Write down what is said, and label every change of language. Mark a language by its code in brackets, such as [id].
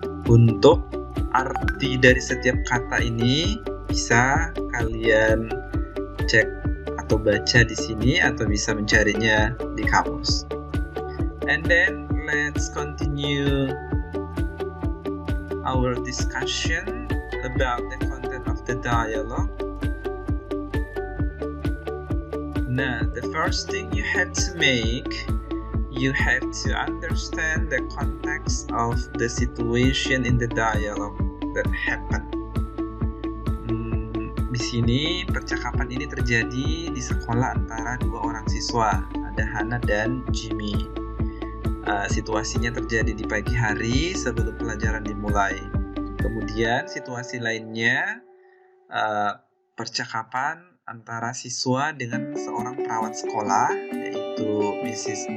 [id] Untuk arti dari setiap kata ini bisa kalian cek atau baca di sini atau bisa mencarinya di kamus. [en] And then let's continue our discussion about the content of the dialogue. Now, the first thing you have to make, you have to understand the context of the situation in the dialogue that happened. [id] Di sini percakapan ini terjadi di sekolah antara dua orang siswa, ada Hana dan Jimmy. Situasinya terjadi di pagi hari sebelum pelajaran dimulai. Kemudian situasi lainnya percakapan antara siswa dengan seorang perawat sekolah, yaitu Mrs.